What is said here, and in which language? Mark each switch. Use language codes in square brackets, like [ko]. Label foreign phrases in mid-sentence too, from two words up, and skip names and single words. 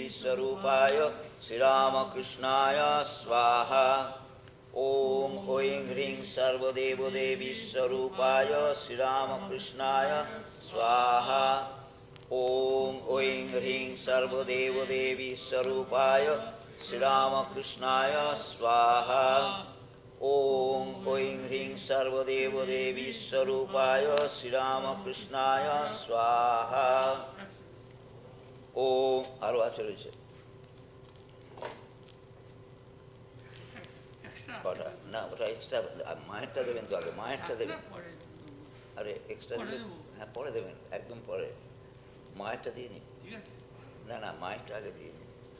[sa] स्वरूपाय श्रीरामकृष्णाय स्वाहा ॐ ऐं ह्रीं सर्वदेवदेवी स्वरूपाय श्रीरामकृष्णाय स्वाहा ॐ ऐं ह्रीं सर्वदेवदेवी स्वरूपाय श्रीरामकृष्णाय स्वाहा ॐ ऐं ह्रीं सर्वदेवदेवी स्वरूपाय श्रीरामकृष्णाय स्वाहा [bn] ॐ আরো আছে রয়েছে কটা না ওটা এক্সট্রা মায়েরটা দেবেন তো আগে মায়েরটা দেবেন আরে এক্সট্রা দিলে হ্যাঁ পরে দেবেন একদম পরে মায়েরটা দিয়ে নিন না না মায়েরটা আগে দিয়ে নিন